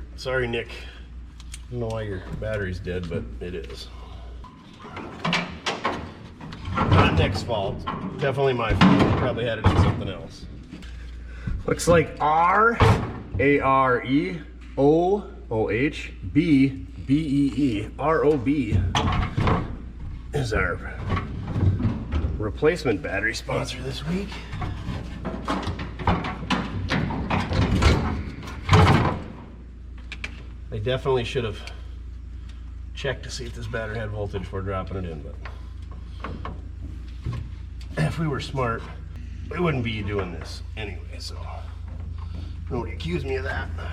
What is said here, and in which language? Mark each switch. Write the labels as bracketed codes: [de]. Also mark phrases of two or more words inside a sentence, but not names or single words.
[en] Sorry, Nick. I don't know why your battery's dead, but it is. Not Nick's fault. Definitely my fault. Probably had it in something else. Looks like R-A-R-E-O-O-H-B-B-E-E. R-O-B is our replacement battery sponsor this week. They definitely should have checked to see if this battery had voltage before dropping it in, but if we were smart, we wouldn't be doing this anyway, so nobody accuse me of that.